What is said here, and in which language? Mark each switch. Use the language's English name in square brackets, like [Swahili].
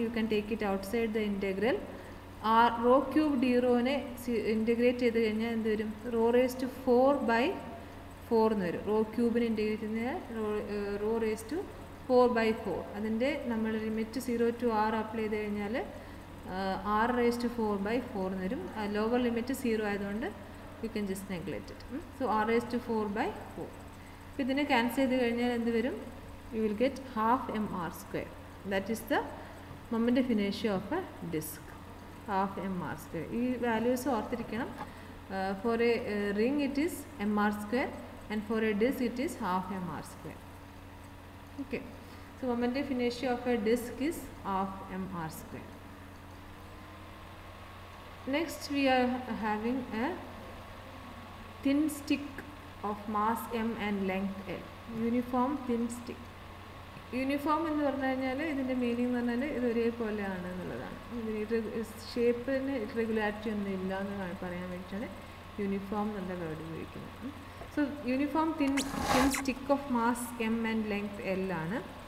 [English] You can take it outside the integral. [Malayalam] Raw cube D റോനെ integrate ചെയ്ത് കഴിഞ്ഞാൽ എന്ത് വരും, റോ റേസ് ടു 4/4 എന്ന് വരും. റോ ക്യൂബിനെ ഇൻറ്റഗ്രേറ്റ് ചെയ്യുന്നതിനാൽ റോ റേസ് ടു 4/4. അതിൻ്റെ നമ്മൾ ലിമിറ്റ് 0 to R അപ്ലൈ ചെയ്ത് കഴിഞ്ഞാൽ R റേസ് ടു 4/4 എന്ന് വരും. ലോവർ ലിമിറ്റ് 0 ആയതുകൊണ്ട് [English] you can just neglect it. So R raised to 4/4. [Malayalam] അപ്പോൾ ഇതിനെ ക്യാൻസൽ ചെയ്ത് കഴിഞ്ഞാൽ എന്ത് വരും, [English] you will get half mr square. That is the moment of inertia of a disk, half mr square. [Malayalam] ഈ വാല്യൂസ് ഓർത്തിരിക്കണം. [English] For a ring it is mr square and for a disk it is half mr square. Okay, so moment of inertia of a disk is half mr square. Next we are having a thin stick of mass m and length l. Uniform thin stick. [Malayalam] Uniform എന്ന് പറഞ്ഞു കഴിഞ്ഞാൽ ഇതിൻ്റെ meaning എന്ന് പറഞ്ഞാൽ ഇത് ഒരേപോലെയാണ് എന്നുള്ളതാണ്. ഇതിന് ഷേപ്പിന് ഇറഗുലാരിറ്റി ഒന്നും ഇല്ല എന്ന് പറയാൻ വേണ്ടിയിട്ടാണ് യൂണിഫോം എന്നുള്ള വേർഡ് ഉപയോഗിക്കുന്നത്. [English] So uniform thin stick of mass m and length l ആണ്.